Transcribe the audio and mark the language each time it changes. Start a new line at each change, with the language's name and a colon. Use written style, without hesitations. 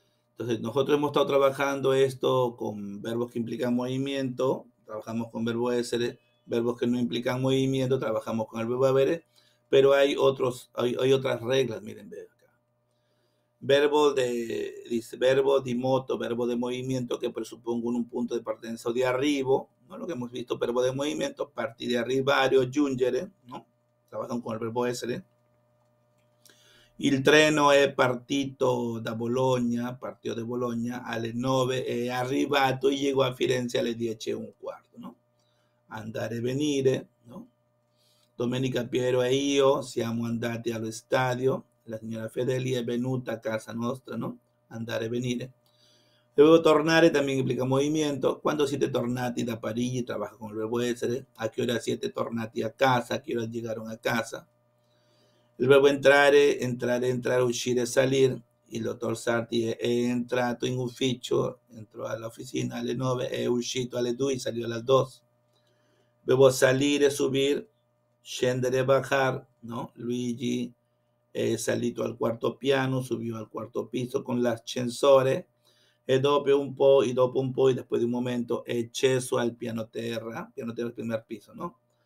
Spanish: Entonces, nosotros hemos estado trabajando esto con verbos que implican movimiento, trabajamos con verbos de ser, verbos que no implican movimiento, trabajamos con el verbo haber, pero hay otras reglas, miren, ve acá. Verbo di moto, verbo de movimiento que presupongo un punto de partenza de arribo, ¿no? Lo que hemos visto, verbo de movimiento, partire, arrivare, giungere, ¿no? Trabajan con el verbo essere.
Italian: Il treno è partito da Bologna, partito da Bologna alle 9, è arrivato e llegò a Firenze alle 10:15, no? Andare e venire, no? Domenica Piero e io siamo andati allo stadio, la signora Fedeli è venuta a casa nostra, no? Andare e venire.
Spanish: Luego tornare también implica movimiento.
Italian: Quando siete tornati da Parigi,
Spanish: trabaja con el verbo essere. A qué hora
Italian: siete tornati a casa,
Spanish: a qué hora llegaron a casa.
Italian: Il verbo entrare, uscire, salir. Il dottor Sarti è entrato in ufficio, entrò all'officina alle 9, è uscito alle 2
Spanish: y salió a las 2. Verbo salire, subir, scendere, bajar, ¿no?
Italian: Luigi è salito al quarto piano,
Spanish: subió al cuarto piso
Italian: con l'ascensore, e dopo un po',
Spanish: y después de un momento,
Italian: è sceso al piano terra
Spanish: al primer piso,
Italian: ¿no?